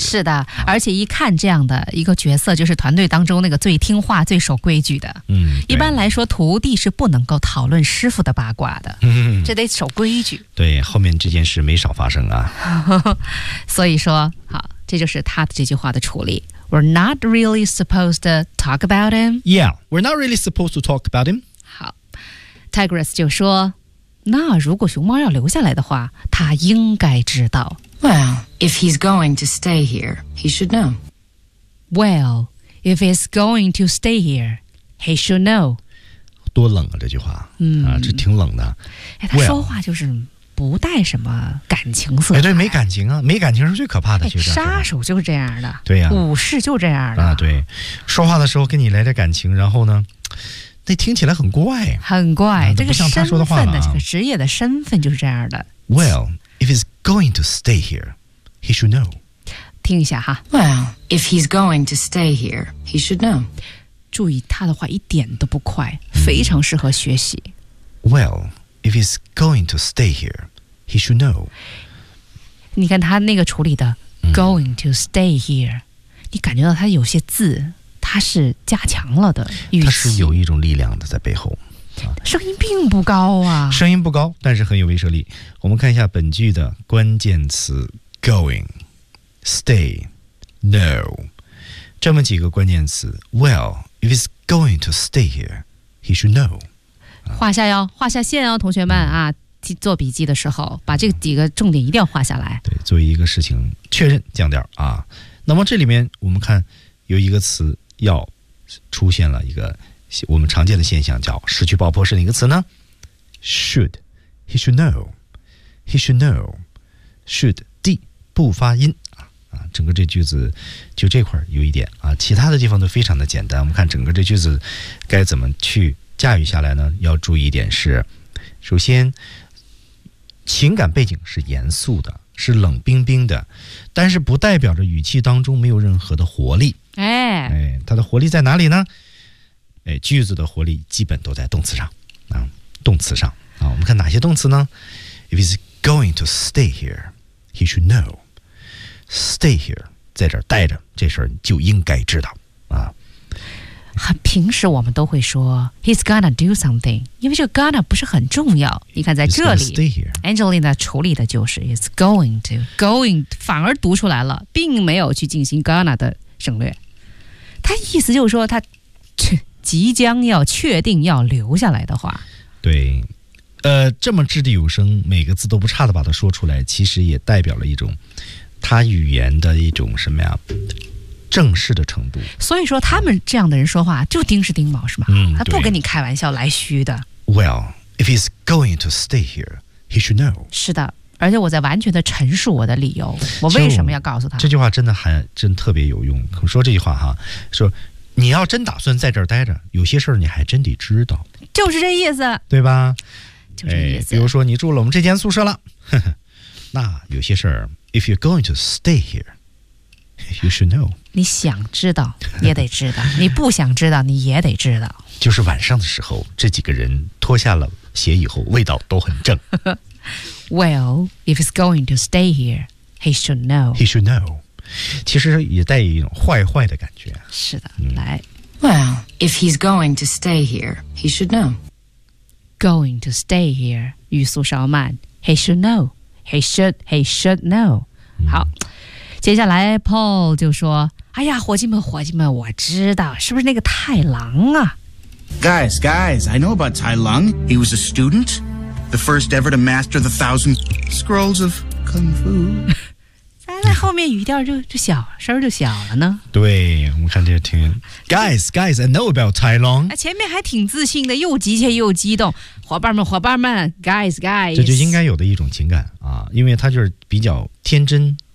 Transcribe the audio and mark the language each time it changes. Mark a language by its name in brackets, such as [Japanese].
[Chinese] 是的、而且一看这样的一个角色就是团队当中那个最听话最守规矩的。一般来说徒弟是不能够讨论师傅的八卦的。这得守规矩。对后面这件事没少发生啊。所以说好这就是他的这句话的处理。 [English] We're not really supposed to talk about him. Yeah, we're not really supposed to talk about him. [Chinese] 好 ,Tigress 就说那如果熊猫要留下来的话他应该知道。 [English] Well, if he's going to stay here, he should know. Well, if he's going to stay here, he should know. [Chinese] 多冷啊，这句话，嗯啊，这挺冷的。哎，他说话就是不带什么感情色彩。哎，对，没感情啊，没感情是最可怕的。哎，杀手就是这样的，对呀，武士就这样的啊。对，说话的时候跟你来点感情，然后呢？那听起来很怪，很怪。这个身份的话，这个职业的身份就是这样的。 [English] Well, if he's going to stay here, he should know. [Chinese] 听一下哈。 [English] Well, if he's going to stay here, he should know. [Chinese] 注意他的话一点都不快，非常适合学习。 [English] Well, if he's going to stay here, he should know. [Chinese] 你看他那个处理的 [English] going to stay here, [Chinese] 你感觉到他有些字。他是加强了的语气，他是有一种力量的在背后，啊，声音并不高啊，声音不高，但是很有威慑力。我们看一下本句的关键词 going, stay, know, 这么几个关键词。 [English] Well, if he's going to stay here, he should know. [Chinese] 画下哟，画下线哦，同学们啊，做笔记的时候把这几个重点一定要画下来。对，作为一个事情确认降调啊。那么这里面我们看有一个词要出现了一个我们常见的现象，叫失去爆破，是哪个词呢？ [English] should, he should know, he should know, should, [Chinese] D, 不发音啊，整个这句子就这块有一点啊，其他的地方都非常的简单。我们看整个这句子该怎么去驾驭下来呢？要注意一点是，首先情感背景是严肃的，是冷冰冰的，但是不代表着语气当中没有任何的活力。哎哎，它的活力在哪里呢？哎，句子的活力基本都在动词上啊，动词上啊。我们看哪些动词呢 [English] ？If he's going to stay here, he should know. Stay here， [Chinese] 在这儿待着，这事儿就应该知道啊。很平时我们都会说 [English] he's gonna do something， [Chinese] 因为这个 gonna 不是很重要。你看在这里 Angelina 处理的就是 [English] he's going to， [Chinese] going 反而读出来了，并没有去进行 gonna 的省略。他意思就是说他即将要确定要留下来的话。对，这么掷地有声，每个字都不差的把它说出来，其实也代表了一种他语言的一种什么呀，正式的程度。所以说他们这样的人说话就钉是钉毛是吗？嗯，他不跟你开玩笑来虚的。 [English] Well, if he's going to stay here, he should know. [Chinese] 是的，而且我在完全的陈述我的理由，我为什么要告诉他。这句话真的还真特别有用。我说这句话哈，说你要真打算在这儿待着，有些事儿你还真得知道。就是这意思，对吧？就这意思。比如说你住了我们这间宿舍了，呵呵，那有些事儿 [English] if you're going to stay here, you should know. [Chinese] 你想知道也得知道，你不想知道你也得知道。就是晚上的时候，这几个人脱下了鞋以后，味道都很正。 [English] Well, if he's going to stay here, he should know. He should know. [Chinese] 其实也带一种坏坏的感觉。是的，嗯，来。 [English] Well, if he's going to stay here, he should know. Going to stay here, [Chinese] 语速稍慢。 [English] He should know. He should know. [Chinese] 好，接下来 Paul 就说。哎呀，伙计们，伙计们，我知道，是不是那个太郎啊 [English] ？Guys, guys, I know about Tai Lung. He was a student, the first ever to master the thousand scrolls of kung fu. [Chinese] 在那后面语调就小声就小了呢。对，我看这听。 [English] Guys, guys, I know about Tai Lung. [Chinese] 前面还挺自信的，又急切又激动。伙伴们，伙伴们 ， [English] guys, guys， [Chinese] 这就应该有的一种情感啊，因为他就是比较天真。